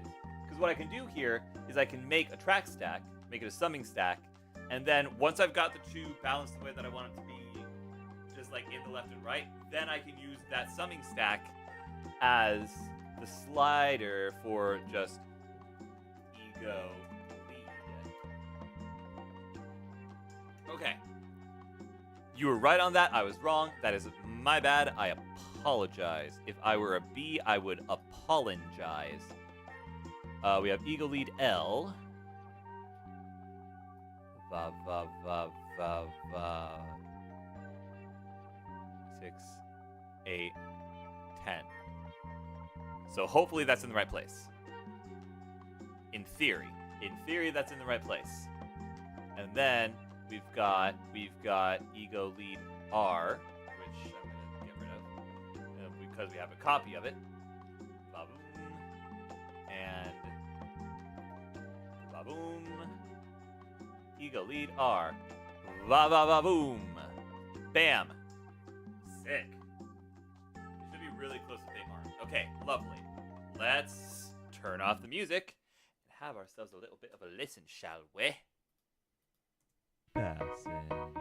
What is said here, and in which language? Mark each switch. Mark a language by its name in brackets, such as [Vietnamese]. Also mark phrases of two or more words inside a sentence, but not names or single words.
[English] Because what I can do here is I can make a track stack, make it a summing stack, and then once I've got the two balanced the way that I want it to be, just like in the left and right, then I can use that summing stack as the slider for just ego lead. Okay. You were right on that. I was wrong. That is my bad. I apologize. If I were a B, I would apologize. We have ego lead L. Va, va, va, va, va. 6, 8, 10. So hopefully that's in the right place. In theory. In theory, that's in the right place. And then we've got ego lead R, which I'm going to get rid of because we have a copy of it. Ba-boom. And ba-boom. Ego lead R. Va-va-va-boom. Bam. Sick. It should be really close to Big Arm. Okay, lovely. Let's turn off the music and have ourselves a little bit of a listen, shall we? Passing.